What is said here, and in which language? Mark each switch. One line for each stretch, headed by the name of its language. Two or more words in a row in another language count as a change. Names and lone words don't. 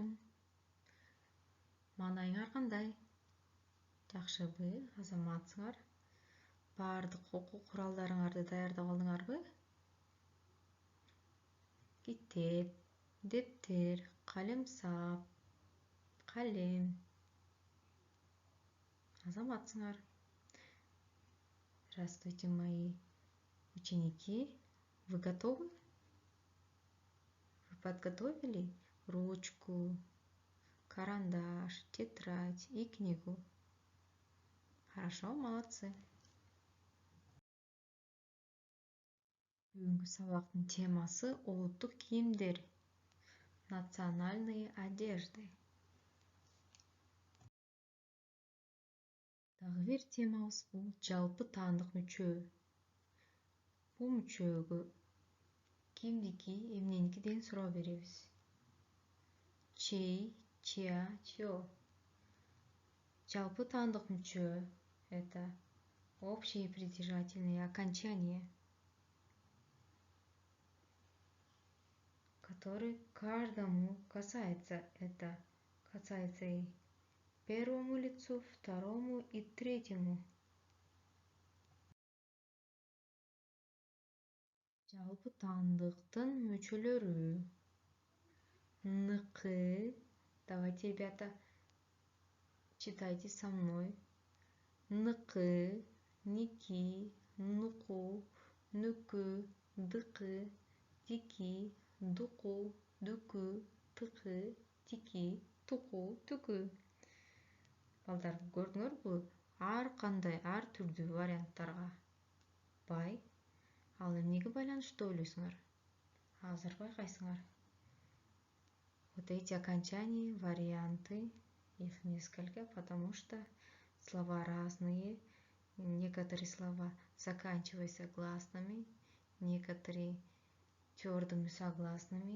Kyrgyz: Маанайыңар кандай? Жакшыбы, азаматсыңар? Баардык окуу куралдарыңарды даярдап алдыңарбы? Китеп, дептер, калемсап, калем. Азаматсыңар?
Russian: Здравствуйте, мои ученики. Вы готовы? Вы подготовили ручку, карандаш, тетрадь и книгу? Хорошо, молодцы.
Kyrgyz: Бүгүнкү сабактын темасы улуттук кийимдер.
Russian: Национальные одежды.
Kyrgyz: Дагы бир темабыз бул жалпы таандык мүчө. Бул мүчөгө кимдики, эмненики деген суроо беребиз.
Russian: Чей, чья, чье.
Kyrgyz: Жалпы таандык мүчө —
Russian: это общие притяжательные окончания, который каждому касается. Это касается и первому лицу, второму и третьему.
Kyrgyz: Жалпы таандыктын мүчөлөрү. Ныкы.
Russian: Давайте, ребята, читайте со мной.
Kyrgyz: Ныкы, ники, нуку, нүкү, дыкы, дики, дуку, дүкү, тыкы, тики, туку, түкү. Балдар, көрдүңөрбү? Ар кандай, ар түрдүү варианттарга бай. Ал эмнеге байланыштуу ойлойсуңар? Азыр байкайсыңар.
Russian: Вот эти окончания, варианты, их несколько, потому что слова разные. Некоторые слова заканчиваются гласными, некоторые твердыми согласными.